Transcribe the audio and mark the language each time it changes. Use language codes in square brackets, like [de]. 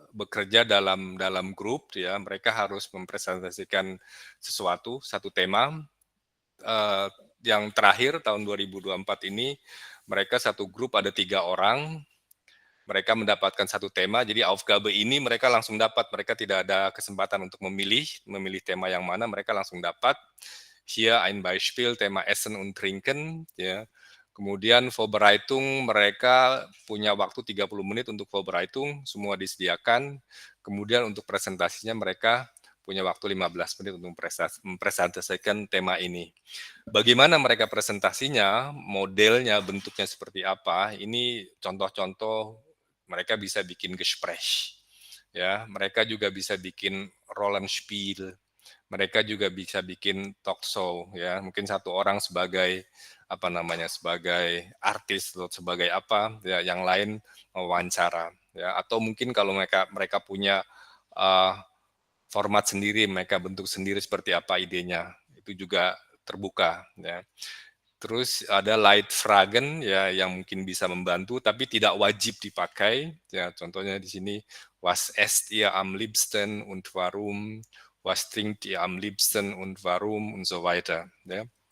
[id] bekerja dalam grup ya, mereka harus mempresentasikan satu tema. Yang terakhir tahun 2024 ini mereka satu grup ada 3 orang, mereka mendapatkan satu tema, jadi Aufgabe ini mereka langsung dapat, mereka tidak ada kesempatan untuk memilih tema yang mana, mereka langsung dapat. [de] Hier ein Beispiel, tema Essen und Trinken, ya. [id] Kemudian Vorbereitung, mereka punya waktu 30 menit untuk Vorbereitung, semua disediakan. Kemudian untuk presentasinya mereka punya waktu 15 menit untuk mempresentasikan tema ini. Bagaimana mereka presentasinya, modelnya, bentuknya seperti apa, ini contoh-contoh mereka bisa bikin Gespräch, ya, mereka juga bisa bikin Rollenspiel, mereka juga bisa bikin talk show, ya, mungkin satu orang sebagai sebagai artis atau sebagai apa, ya, yang lain wawancara, ya, atau mungkin kalau mereka punya format sendiri, mereka bentuk sendiri seperti apa idenya, itu juga terbuka, ya. Terus ada Leitfragen ya yang mungkin bisa membantu tapi tidak wajib dipakai. Ya, contohnya di sini [de] was esst ihr am liebsten und warum? Was trinkt ihr am liebsten und warum und so weiter, ya.